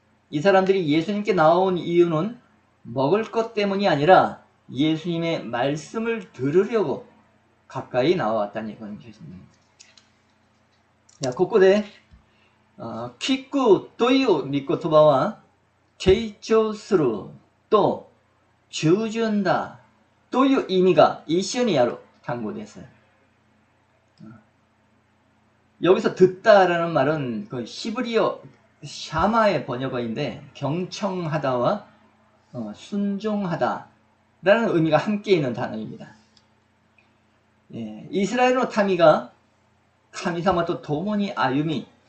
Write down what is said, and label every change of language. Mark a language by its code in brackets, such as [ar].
[ko] 이 사람들이 예수님께 나온 이유는 먹을 것 때문이 아니라 예수님의 말씀을 들으려고 가까이 나왔다는 것입니다. [ja] ここで聞くという御言葉は傾聴すると従順だという意味が一緒にある単語です. [ko] 여기서 듣다라는 말은 그 히브리어 샤마의 번역어인데 경청하다와 순종하다라는 의미가 함께 있는 단어입니다. 이스라엘 [ja] の民が神様と共に歩み